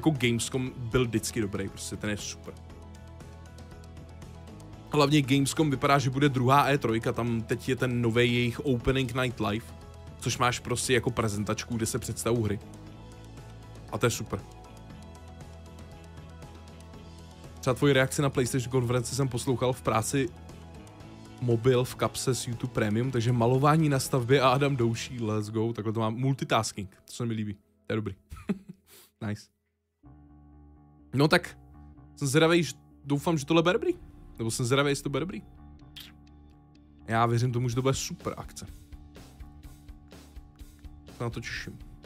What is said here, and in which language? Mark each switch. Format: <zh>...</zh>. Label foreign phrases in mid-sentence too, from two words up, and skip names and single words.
<cs>Jako Gamescom byl vždycky dobrý, prostě ten je super. Hlavně Gamescom vypadá, že bude druhá E3, tam teď je ten nový jejich Opening Night Live, což máš prostě jako prezentačku, kde se představují hry. A to je super. Třeba tvoji reakci na PlayStation konferenci jsem poslouchal v práci mobil v kapse s YouTube Premium, takže malování na stavbě a Adam douší,</cs> <en>let's go,</en> <cs>takhle to mám multitasking, to se mi líbí, to je dobrý. Nice. No tak, jsem zvědavý, doufám, že tohle bude dobrý, nebo jsem zvědavý, jestli to bude dobrý. Já věřím tomu, že to bude super akce. Se na to těším.</cs>